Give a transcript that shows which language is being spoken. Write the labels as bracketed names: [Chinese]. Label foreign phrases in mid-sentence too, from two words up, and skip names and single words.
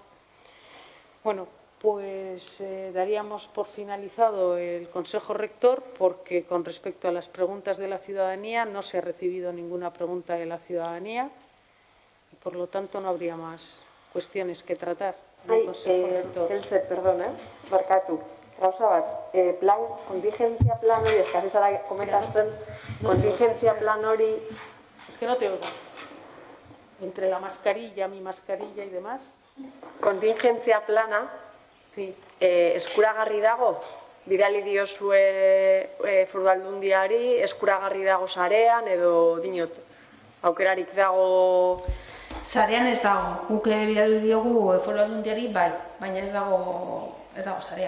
[Spanish] Bueno, pues daríamos por finalizado el Consejo Rector, porque con respecto a las preguntas de la ciudadanía no se ha recibido ninguna pregunta de la ciudadanía y por lo tanto no habría más cuestiones que tratar en el Consejo Rector. Elze, perdona, [Basque] barkatu. Gauza bat, plan, kontingentzia plan hori, eskasi zara komentatzen, kontingentzia plan hori... [Spanish] Es que no te oigo. Entre la mascarilla, mi mascarilla y demás. [Basque] Kontingentzia plana, Sí. eskuragarri dago? Bidali diozue Foru Aldundiari, eskuragarri dago sarean edo dinot, aukerarik dago... Sarean ez dago, guk bidali diogu Foru Aldundiari bai, baina ez dago sarean.